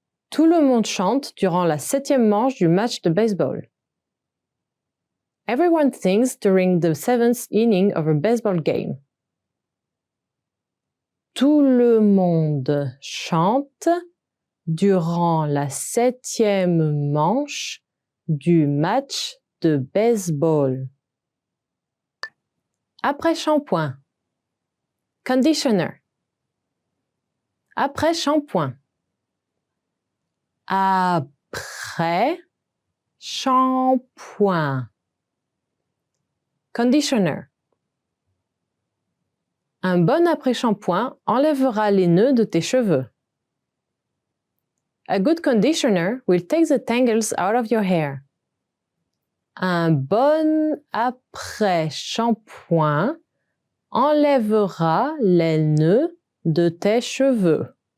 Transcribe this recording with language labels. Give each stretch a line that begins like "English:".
French: Tout le monde chante durant la 7e manche du match de baseball.
English: Everyone sings during the 7th inning of a baseball game.
French: Tout le monde chante durant la 7e manche du match de baseball. Après shampoing. Conditioner. Après shampoing. Après shampoing. Conditioner. Un bon après-shampoing enlèvera les nœuds de tes cheveux.
English: A good conditioner will take the tangles out of your hair.
French: Un bon après-shampoing enlèvera les nœuds de tes cheveux.